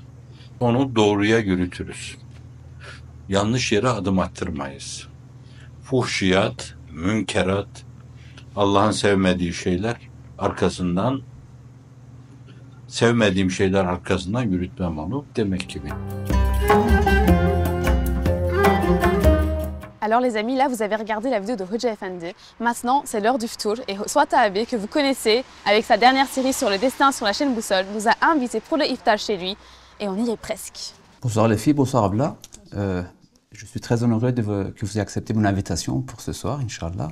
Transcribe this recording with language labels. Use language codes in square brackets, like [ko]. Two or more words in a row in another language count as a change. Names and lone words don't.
[tr] Onu doğruya yürütürüz. Yanlış yere adım attırmayız. Fuhşiyat, münkerat, Allah'ın sevmediği şeyler arkasından, sevmediğim şeyler arkasından yürütmem onu demek gibi. [fr] Alors les amis, là vous avez regardé la vidéo de Hoca Efendi. Maintenant c'est l'heure du ftour et Swata Abe, que vous connaissez, avec sa dernière série sur le destin sur la chaîne Boussole, nous a invités pour le iftar chez lui et on y est presque. Bonsoir les filles, bonsoir Abla. Je suis très honoré que vous ayez accepté mon invitation pour ce soir, Inch'Allah.